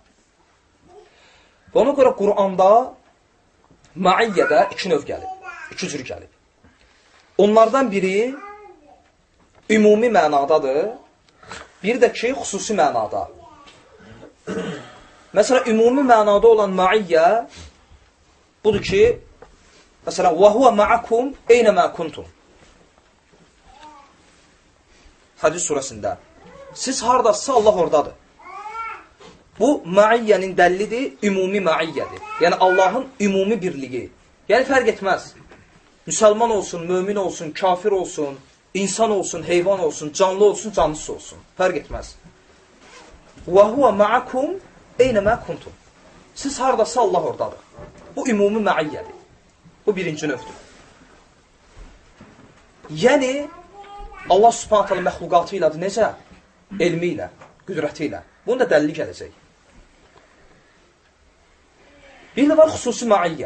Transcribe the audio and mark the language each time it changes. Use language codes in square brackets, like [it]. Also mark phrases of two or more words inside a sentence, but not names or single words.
[az] Və ona görə Quranda maiyyədə iki növ gəlib, iki cür gəlib. Onlardan biri ümumi mənadadır, biri də ki, xüsusi mənada. Məsələn, ümumi mənada olan maiyyə budur ki, məsələn, [ar] وَهُوَ مَعَكُمْ اَيْنَمَا كُنْتُمْ [az] Hədis surəsində. Siz haradasınız, Allah oradadır. Bu, maiyyənin dəllidir, ümumi maiyyədir. Yəni, Allahın ümumi birliyi. Yəni, fərq etməz. Müsəlman olsun, mömin olsun, kafir olsun, insan olsun, heyvan olsun, canlı olsun, cansız olsun. Fərq etməz. [ar] وَهُوَ مَعَكُمْ اَيْنَمَا كُنْتُمْ [az] Siz haradasınız, Allah oradadır. Bu, ümumi maiyyədir. Bu, birinci növdür. Yəni, Allah subhanət hələ məxluqatı ilədir. Necə? Elmi ilə, qüdrəti ilə. Bunun da dəlili gələcək. Bir də var xüsusi maiyyə.